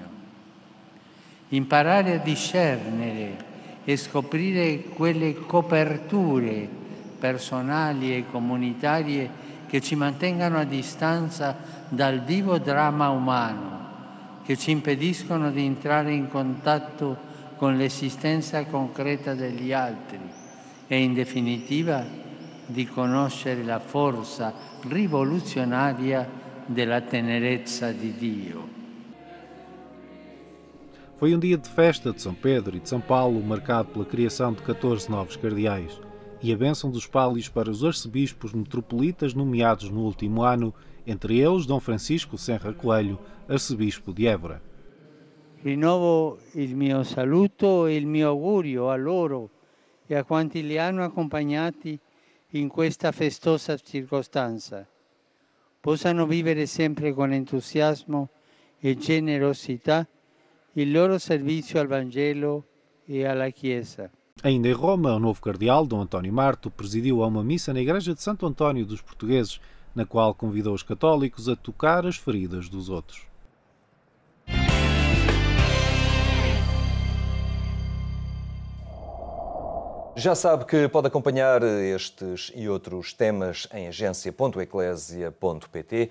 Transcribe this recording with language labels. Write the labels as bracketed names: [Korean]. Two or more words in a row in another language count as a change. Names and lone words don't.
[Italian] Imparare a discernere e scoprire quelle coperture personali e comunitarie che ci mantengano a distanza dal vivo dramma umano, che ci impediscono di entrare in contatto con l'esistenza concreta degli altri e, in definitiva, di conoscere la forza rivoluzionaria della tenerezza di Dio. [Portuguese] Foi um dia de festa de São Pedro e de São Paulo, marcado pela criação de 14 novos cardeais e a bênção dos pálios para os arcebispos metropolitas nomeados no último ano, entre eles Dom Francisco Senra Coelho, arcebispo de Évora. [Italian] Rinnovo il mio saluto e il mio augurio a loro e a quanti li hanno accompagnati in questa festosa circostanza. Possano vivere sempre con entusiasmo e generosità il loro servizio al Vangelo e alla Chiesa. [Portuguese] Ainda em Roma, o novo cardeal, Dom António Marto, presidiu a uma missa na Igreja de Santo António dos Portugueses, na qual convidou os católicos a tocar as feridas dos outros. Já sabe que pode acompanhar estes e outros temas em agência.eclésia.pt.